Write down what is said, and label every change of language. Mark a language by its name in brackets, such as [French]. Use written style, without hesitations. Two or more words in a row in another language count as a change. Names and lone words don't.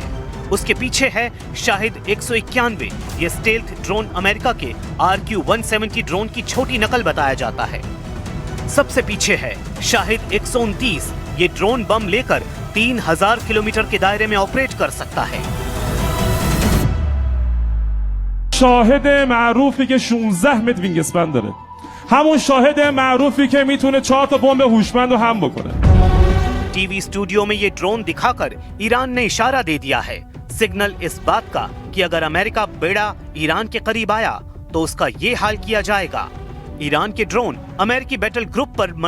[Hindi] उसके पीछे है शाहिद 191, ये [English] stealth drone [Hindi] अमेरिका के RQ-170 ड्रोन की छोटी नकल बताया जाता है। सबसे पीछे है शाहिद 129, ये ड्रोन बम लेकर 3000 किलोमीटर के दायरे में ऑपरेट कर सकता है। [Persian] شاهد معروفی که 16 متر [English] wing span [Persian] داره، همون شاهد معروفی که میتونه 4 تا بمب هوشمند رو هم بکنه. [English] TV studio [Hindi] में ये ड्रोन दिखाकर ईरान ने इशारा दे दिया है, सिग्नल इस बात का कि अगर अमेरिका बेड़ा ईरान के करीब आया तो उसका ये हाल किया जाएगा। ईरान के ड्रोन अमेरिकी [English] battle group [Hindi] पर